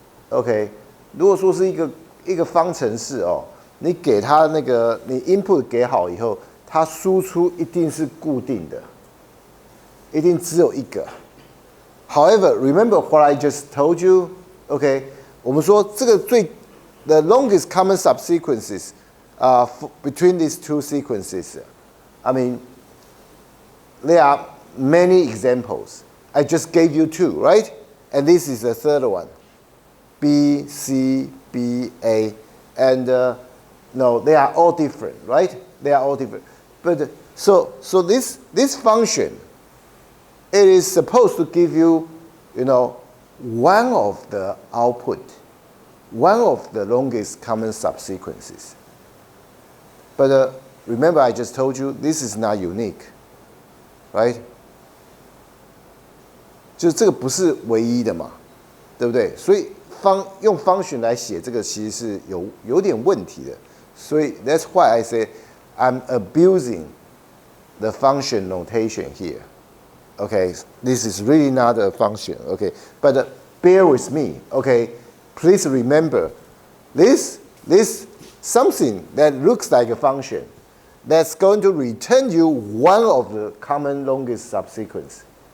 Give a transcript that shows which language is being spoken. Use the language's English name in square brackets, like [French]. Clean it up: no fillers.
[Chinese] OK， 如果说是一个方程式哦，你给它那个你 input 给好以后，它输出一定是固定的，一定只有一个。 [English] However, remember what I just told you? OK， [Chinese] 我们说这个 [English] the longest common subsequences between these two sequences. I mean, there are many examples. I just gave you two, right? And this is the third one, B, C, B, A. And no, they are all different, right? They are all different. But so this function, it is supposed to give you, one of the output, one of the longest common subsequences. But remember, I just told you this is not unique, right? [Chinese] 就是这个不是唯一的嘛，对不对？所以用 function 来写这个其实是有点问题的。 [English] 所以 that's why I say I'm abusing the function notation here. Okay, this is really not a function. Okay, but bear with me. Okay, please remember this something that looks like a function that's going to return you one of the common longest subsequence.